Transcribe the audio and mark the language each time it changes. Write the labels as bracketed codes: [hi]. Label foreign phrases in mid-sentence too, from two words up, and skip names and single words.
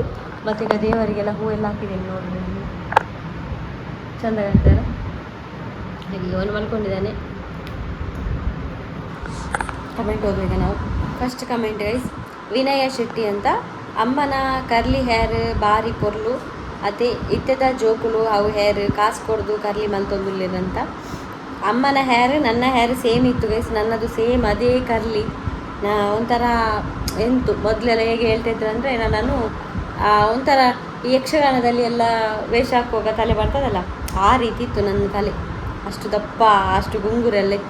[kn] ಮತ್ತು ಈಗ ದೇವರಿಗೆಲ್ಲ ಹೂವೆಲ್ಲ ಹಾಕಿದ್ದೇನೆ ನೋಡಿ, ಚೆಂದ ಕಾಣ್ತಾರೆ. ಹಾಗೆ ಅವನು ಮಲ್ಕೊಂಡಿದ್ದಾನೆ. ಕಮೆಂಟ್ ಓದುವಾಗ ನಾವು [en] first comment guys, [kn] ವಿನಯ ಶೆಟ್ಟಿ ಅಂತ. [tcy] ಅಮ್ಮನ [en] curly hair [tcy] ಬಾರಿ ಪೊರ್ಲು ಅದೇ ಇತ್ತದ ಜೋಕುಲು ಅವು ಹೇರ್ ಕಾಸು ಕೊಡ್ದು ಕರ್ಲಿ ಮಲ್ತೊಂದುಲ್ಲೇನಂತ. [kn] ಅಮ್ಮನ ಹೇರ್ ನನ್ನ [en] hair same [kn] ಇತ್ತು ಗೈಸ್, ನನ್ನದು ಸೇಮ್ ಅದೇ ಕರ್ಲಿ. ಒಂಥರ ಎಂತು ಮೊದಲೆಲ್ಲ ಹೇಗೆ ಹೇಳ್ತಾಯಿದ್ರು ಅಂದರೆ, ನಾನು ಒಂಥರ ಈ ಯಕ್ಷಗಾನದಲ್ಲಿ ಎಲ್ಲ ವೇಷ ಹಾಕುವಾಗ ತಲೆ ಬರ್ತದಲ್ಲ, ಆ ರೀತಿ ಇತ್ತು ನನ್ನ ತಲೆ. ಅಷ್ಟು ದಪ್ಪ, ಅಷ್ಟು ಗುಂಗುರೆಲ್ಲ ಇತ್ತು.